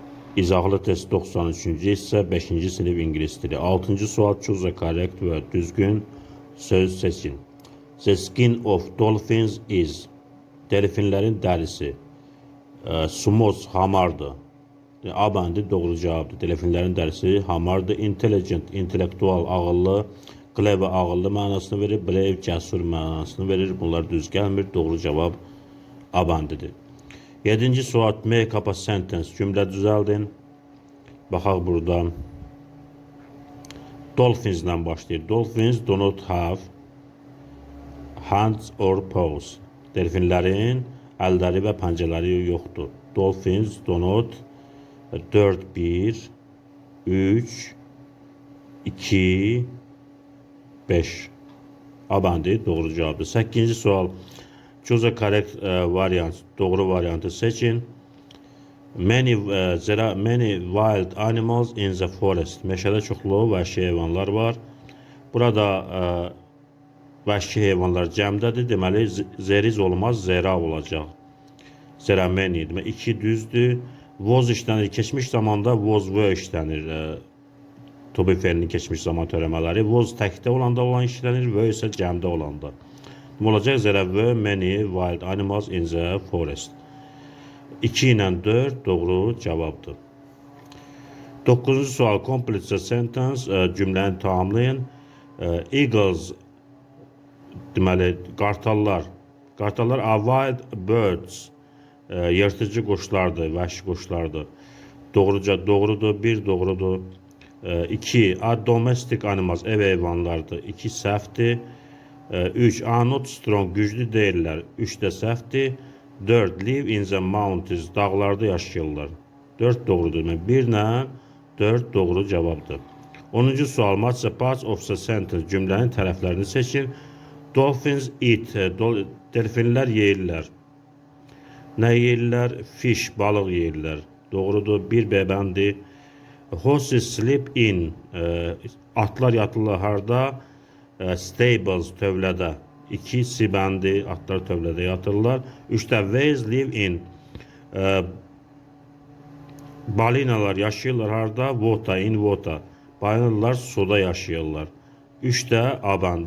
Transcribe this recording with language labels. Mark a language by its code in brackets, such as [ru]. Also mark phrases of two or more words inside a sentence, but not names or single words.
[az] İzahlı test 93-cü hissə 5-ci sinif ingilis dili. 6-cı sual [en] choose a correct word. [az] Düzgün söz seçin. [en] The skin of dolphins is. [az] Delfinlərin dərisi. Smooth, hamardır. A bəndi doğru cavabdır. Delfinlərin dərisi hamardır. Intelligent, intellektual, ağıllı. Clever, ağıllı mənasını verir. Brave, cəsur mənasını verir. Bunlar düz gəlmir. Doğru cavab A bəndidir. 7-ci sual [en] make up a sentence. [az] Cümlə düzəldin. Baxaq burada. Dolphins ilə başlayır. [en] Dolphins do not have hands or paws. [az] Delfinlərin əlləri və pəncələri yoxdur. [en] Dolphins do not 4, 1, 3, 2, 5. [az] A bəndi doğru cavabdır. 8-ci sual [en] choose a correct variant. [az] Doğru variantı seçin. [en] There are many wild animals in the forest. [az] Meşədə çoxlu vəhşi heyvanlar var. Burada vəhşi heyvanlar cəmdədir. Deməli, zeriz olmaz, zera olacaq. [en] Zera many. [az] Deməli, 2 düzdür. Was işlənir. Keçmiş zamanda [en] was were [az] işlənir. [en] To be [az] fe'linin keçmiş zaman törəmələri. Was təkdə olanda olan işlənir. Were isə cəmdə olanda. [en] Olacaq there were many wild animals in the forest. [az] 2 ilə 4 doğru cavabdır. 9-cu sual [en] complete the sentence. [az] Cümləni tamamlayın. Eagles deməli qartallar. [en] Qartallar are wild birds. [az] Yırtıcı quşlardır, vəhşi quşlardır. Doğrudur, 1 doğrudur. 2 [en] are domestic animals, [az] ev heyvanlardır. 2 səhvdir. [en] 3 are not strong, [az] güclü deyirlər. [en] 3 [az] də səhvdir. [en] 4 live in the mountains, [az] dağlarda yaşayırlar. 4 doğrudur. 1 ilə 4 doğru cavabdır. 10-cu sual [en] match the parts of the sentence. [az] Cümlənin tərəflərini seçin. [en] Dolphins eat, [az] delfinlər yeyirlər. Nə yeyirlər? Fish, balıq yeyirlər. Doğrudur. 1B bəndi. [en] Horses sleep in. [az] Atlar yatırlar harda? Stables, tövlədə. 2 C bəndi. Atlar tövlədə yatırlar. [en] 3də whales live in. [az] Balinalar yaşayırlar harda? [en] Water, in water. [az] Balinalar suda yaşayırlar. 3də A bəndi.